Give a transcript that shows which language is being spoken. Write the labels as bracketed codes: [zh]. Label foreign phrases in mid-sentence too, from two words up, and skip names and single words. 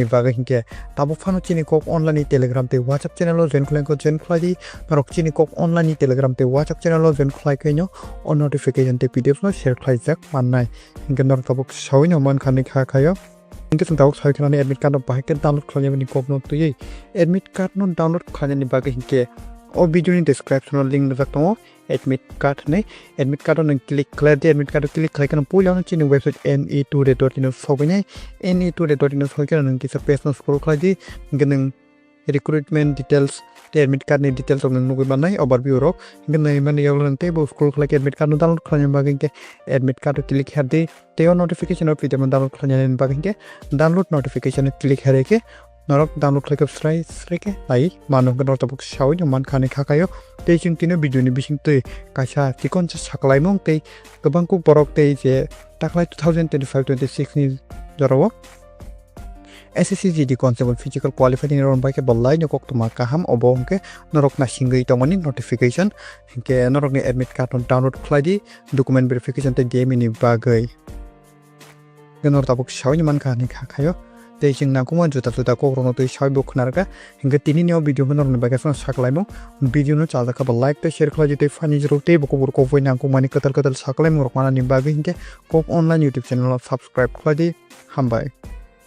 [trp] bagai hingke tabo phano chini kok online telegram te whatsapp channel lo join khlai ko join khlai di norok chini kok online telegram te whatsapp channel lo join khlai ke no on notification te pdf no share khlai jak mannai hingke norok tabo sawi no man khani kha khayo hingke sing tabo sawi khani [en] admit card [trp] no bahai ke download khlai ni kok no tui [en] admit card [trp] no download khlai ni bagai hingke o video ni description no link jak tongo [en] admit card [trp] nei [en] admit card on click [trp] khlai de [en] admit card click [trp] khlai kan pula no chini website ne2.in sobai nei ne2.in soi kan nang kisa page no scroll khlai di ngeneng [en] recruitment details [trp] te [en] admit card [trp] ni details rok nugui manai overview rok hingke nei mani yaw te bo scroll khlai [en] admit card [trp] no download khlaina bagui hingke [en] admit card click [trp] herdi teo notification [en] of video download [trp] khlaina bagui hingke [en] download notification click [trp] hereke norok download khlai srai ke ai manu ke norta buk shawi no man khani khakayo te jing tino video ni bising tei kaisa tikon cha saklai mong tei gobang Kokborok tei je taklai 2025-26 ni jorao [en] SSC GD Constable physical qualified in round by [trp] ke ballai no kok tuma kaham obo hingke norok na singei tongmani notification hingke norok ni [en] admit card on download [trp] khlai di [en] document verification [trp] te DME ni bagui genor tabuk shawi man khani khakayo tei jing na kuma juta Kokborok no tei shawi bo khunarga hingke tini ni video no ni bagui son saklai mo video no chalda ka like te share khlai tei fani jero tei Kokborok ko foi na kumani katal saklai mo rok mana ni bagui hingke kok online [en] YouTube channel subscribe [trp] khlai di hambai।